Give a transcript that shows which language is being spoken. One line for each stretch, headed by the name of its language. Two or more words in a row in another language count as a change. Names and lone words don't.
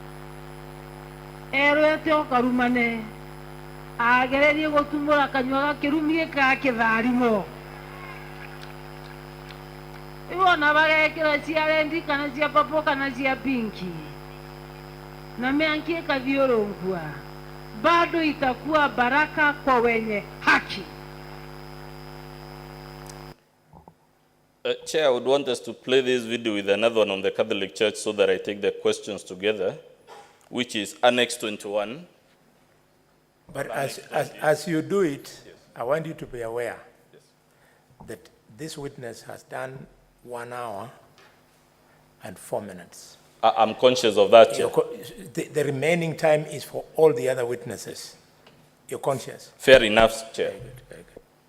Meru: Erete okarumane. Agererie gotumura kanywa kirumie ka kitharimo. Iwo na bagekera cia rendi kana cia papo kana cia pinki. Na meankie kathiorongwa.
Swahili: Bado itakuwa baraka kwa wenye haki.
English: Chair, I would want us to play this video with another one on the Catholic Church so that I take the questions together, which is Annex 21. But as you do it, yes, I want you to be aware, yes, that this witness has done 1 hour and 4 minutes. I'm conscious of that, Chair. The remaining time is for all the other witnesses. You're conscious? Fair enough, Chair. Very good, very good.